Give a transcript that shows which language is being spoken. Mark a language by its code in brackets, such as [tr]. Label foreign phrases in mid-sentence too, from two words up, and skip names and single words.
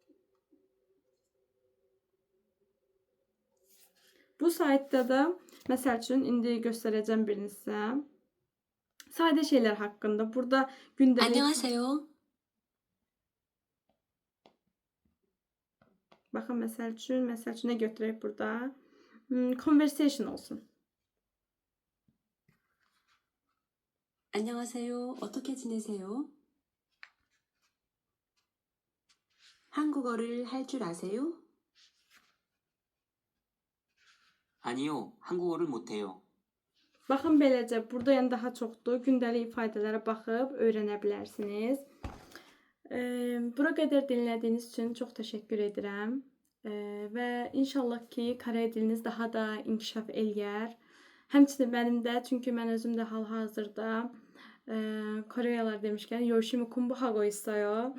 [az] Bu saytda da məsəl üçün indi göstərəcəm birini sizə. Sadə şeylər haqqında. Burada gündəlik... [ko] 안녕하세요. [az] Baxın, məsəl üçün nə götürək burada? Conversation olsun. [ko] 안녕하세요. 어떻게 지내세요? 한국어를 할 줄 아세요? 아니요, 한국어를 못해요. [az] Baxın, beləcə, burada yəni daha çoxdur. Gündəlik ifadələrə baxıb öyrənə bilərsiniz. Bura qədər dinlədiyiniz üçün çox təşəkkür edirəm. Və inşallah ki, Kore diliniz daha da inkişaf eləyər. Həmçinin mənim də, çünki mən özüm də hal-hazırda Koreyalar demişkən, [ko] 열심히 공부 하고 있어요.